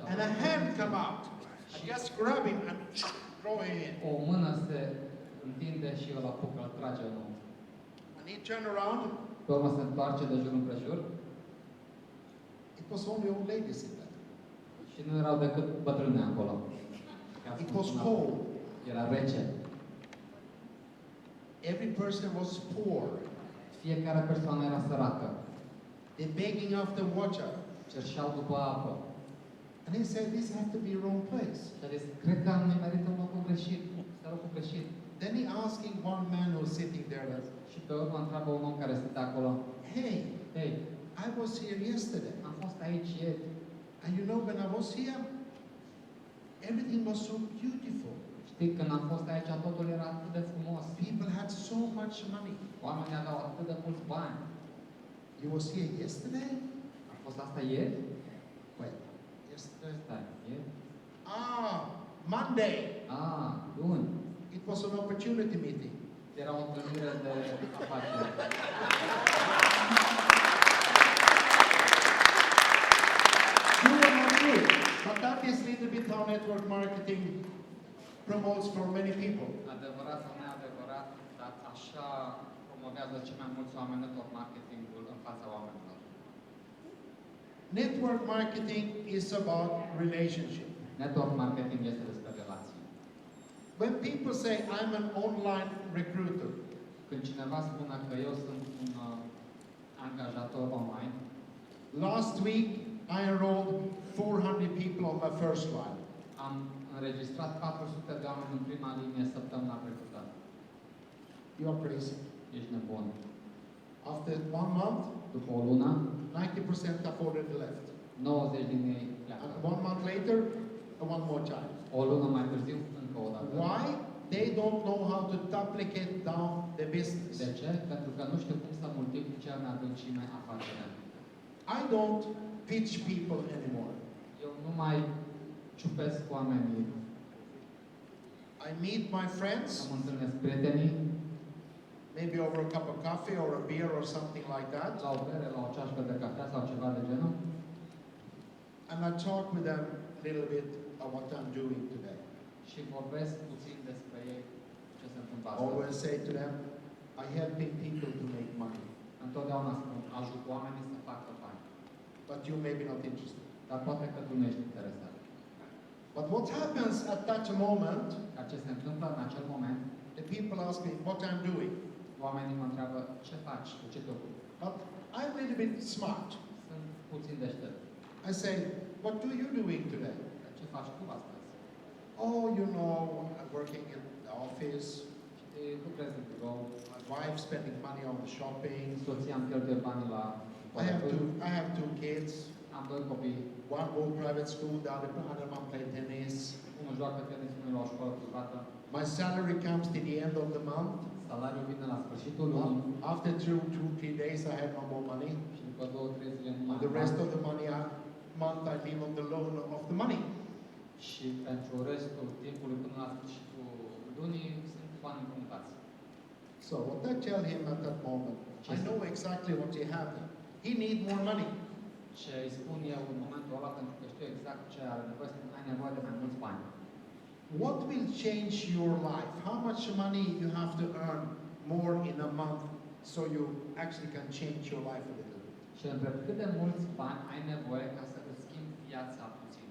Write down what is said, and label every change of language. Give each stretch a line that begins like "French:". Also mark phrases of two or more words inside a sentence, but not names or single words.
English: And a hand come out. I just grab him and throw him in.
Romanian: O mână se întinde și îl apucă, îl trage în om.
English: When he turned around,
Romanian: Pe urmă se întoarce de jur împrejur
English: it was only old ladies in there.
Romanian: și nu erau decât bătrâne acolo.
English: It was cold.
Romanian: Era rece.
English: Every person was poor.
Romanian: Fiecare persoană era săracă.
English: They're begging after water.
Romanian: Cerșeau după apă.
English: And he said, this has to be a wrong place.
Romanian: Și a zis, cred că am nimerit un locul greșit. Este locul greșit.
English: Then he asking one man who was sitting there,
Romanian: Și pe urmă întreabă un om care stătea acolo.
English: hey,
Romanian: Hei,
English: I was here yesterday.
Romanian: am fost aici ieri.
English: And you know, when I was here, everything was so beautiful.
Romanian: Știi, când am fost aici, totul era atât de frumos.
English: People had so much money.
Romanian: Oamenii aveau atât de mulți bani.
English: You was here yesterday?
Romanian: A fost asta ieri?
English: When? Yesterday.
Romanian: Stai, ieri?
English: Monday.
Romanian: Luni.
English: It was an opportunity meeting.
Romanian: Era o întâlnire de afaceri.
English: True or not true? But that is a little bit how network marketing promotes for many people.
Romanian: Adevărat sau neadevărat, dar așa promovează cei mai mulți oameni
English: network marketingul
Romanian: în fața oamenilor.
English: Network marketing is about relationship. Network marketing
Romanian: este despre relații.
English: When people say, I'm an online recruiter,
Romanian: Când cineva spune că eu sunt un angajator online,
English: last week I enrolled 400 people on my first line.
Romanian: am înregistrat 400 de oameni în prima linie săptămâna trecută.
English: You are crazy.
Romanian: Ești nebun.
English: After 1 month,
Romanian: După o lună,
English: 90% have already left.
Romanian: 90 din ei pleacă.
English: And 1 month later, one more time.
Romanian: O lună mai târziu, încă o dată.
English: Why? They don't know how to duplicate down the business.
Romanian: De ce? Pentru că nu știu cum să multiplice în adâncime afacerea.
English: I don't pitch people anymore.
Romanian: Eu nu mai ciupesc oamenii.
English: I meet my friends,
Romanian: Îmi întâlnesc prietenii,
English: maybe over a cup of coffee or a beer or something like that,
Romanian: la o bere, la o ceașcă de cafea sau ceva de genul,
English: and I talk with them a little bit of what I'm doing today.
Romanian: și vorbesc puțin despre ei, ce se întâmplă
English: I
Romanian: astăzi.
English: always say to them, I helping people to make money,
Romanian: Întotdeauna spun, ajut oamenii să facă bani.
English: but you may be not interested.
Romanian: Dar poate că tu nu ești interesat.
English: But what happens at that moment,
Romanian: Dar ce se întâmplă în acel moment,
English: the people ask me what I'm doing.
Romanian: Oamenii mă întreabă, ce faci, cu ce te ocupi?
English: But I'm a little bit smart.
Romanian: Sunt puțin deștept.
English: I say, what do you doing today?
Romanian: Ce faci tu astăzi?
English: Oh, you know, I'm working in the office.
Romanian: Știi, lucrez în birou,
English: My wife's spending money on the shopping.
Romanian: soția îmi cheltuie banii la
English: I have two kids.
Romanian: Am doi copii,
English: One go private school, the other one play tennis.
Romanian: unul joacă tenis, unul la o școală privată.
English: My salary comes to the end of the month.
Romanian: Salariul vine la sfârșitul lunii
English: After 2-3 days, I have no more money.
Romanian: și după 2-3 zile nu
English: And
Romanian: mai
English: the rest
Romanian: am
English: of the month, I live on the loan of the money.
Romanian: și pentru restul timpului până la sfârșitul lunii sunt bani împrumutați.
English: So what I tell him at that moment, I know exactly what he happened. He need more money.
Romanian: Ce îi spun eu în momentul ăla, pentru că știu exact ce are nevoie, spun, ai nevoie de mai mulți bani.
English: What will change your life? How much money you have to earn more in a month so you actually can change your life a little bit?
Romanian: Și între cât de mulți bani ai nevoie ca să îți schimbi viața puțin.